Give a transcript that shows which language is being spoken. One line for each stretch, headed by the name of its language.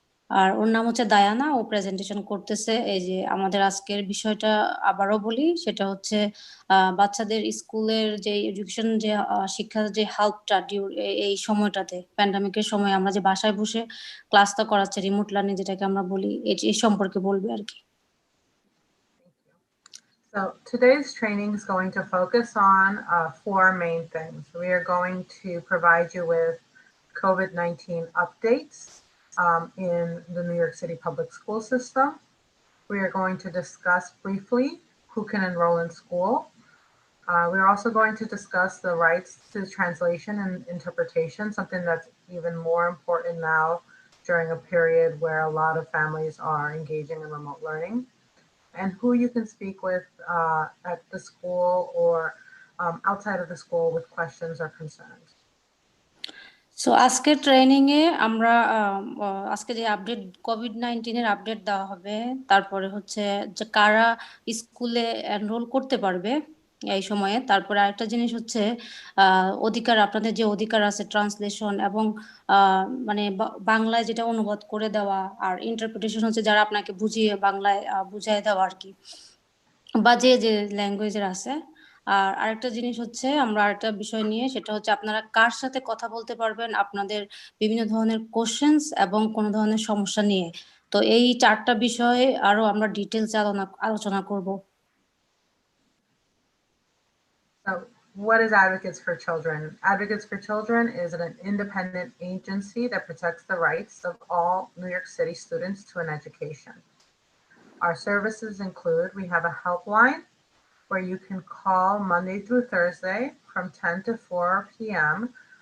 Bangla: আর ওর নাম হচ্ছে দায়ানা, ও প্রেজেন্টেশন করতেছে। এই যে আমাদের আজকের বিষয়টা আবারও বলি, সেটা হচ্ছে বাচ্চাদের স্কুলের যে এডুকেশন, যে শিক্ষার যে হেল্পটা এই সময়টাতে প্যান্ডামিকের সময় আমরা যে বাসায় বসে ক্লাসটা করাচ্ছে, রিমোট লার্নিং যেটাকে আমরা বলি, এই সম্পর্কে বলবে আর কি।
English: So today's training is going to focus on four main things. We are going to provide you with COVID-19 updates in the New York City public school system. We are going to discuss briefly who can enroll in school. We're also going to discuss the rights to translation and interpretation, something that's even more important now during a period where a lot of families are engaging in remote learning, and who you can speak with at the school or outside of the school with questions or concerns.
Bangla: So আজকের training এ আমরা আজকে যে update COVID-19 এর update দেওয়া হবে, তারপরে হচ্ছে যে কারা স্কুলে এনরোল করতে পারবে এই সময়ে, তারপরে আরেকটা জিনিস হচ্ছে অধিকার, আপনাদের যে অধিকার আছে ট্রান্সলেশন এবং মানে বাংলায় যেটা অনুবাদ করে দেওয়া, আর ইন্টারপ্রিটেশন হচ্ছে যারা আপনাকে বুঝিয়ে বাংলায় বুঝাই দেওয়া আর কি, বা যে ল্যাঙ্গুয়েজের আছে। আর আরেকটা জিনিস হচ্ছে আমরা আরেকটা বিষয় নিয়ে, সেটা হচ্ছে আপনারা কার সাথে কথা বলতে পারবেন আপনাদের বিভিন্ন ধরনের কোশ্চেনস এবং কোনো ধরনের সমস্যা নিয়ে। তো এই চারটা বিষয়ে আরো আমরা ডিটেইলস আলোচনা করব।
English: So what is Advocates for Children? Advocates for Children is an independent agency that protects the rights of all New York City students to an education. Our services include, we have a helpline where you can call Monday through Thursday from 10 to 4 p.m.